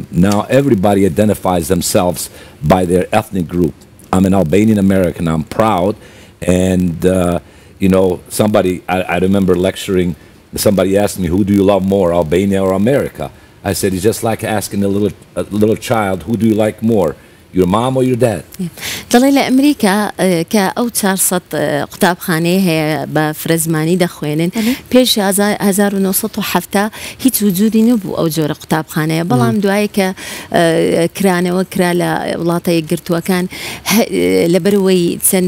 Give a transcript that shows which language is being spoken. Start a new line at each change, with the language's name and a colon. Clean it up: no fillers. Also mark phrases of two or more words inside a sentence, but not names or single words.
English: Now everybody identifies themselves by their ethnic group. I'm an Albanian American, I'm proud. And, you know, I remember lecturing, somebody asked me, who do you love more, Albania or America? I said, it's just like asking a little child, who do you like more, your mom or your dad?
Central Kurdish: دەڵێ لە ئەمریکا کە ئەو 400 قوتابخانەیە هەیە بە فرەزمانی دەخوێنن پێش 1970 هیچ وجودی نەبوو ئەو جۆرە قوتابخانەیە بەڵام دوایە کە کرانەوە کرا لە وڵاتە یەکگرتووەکان لەبەرەوەی چەند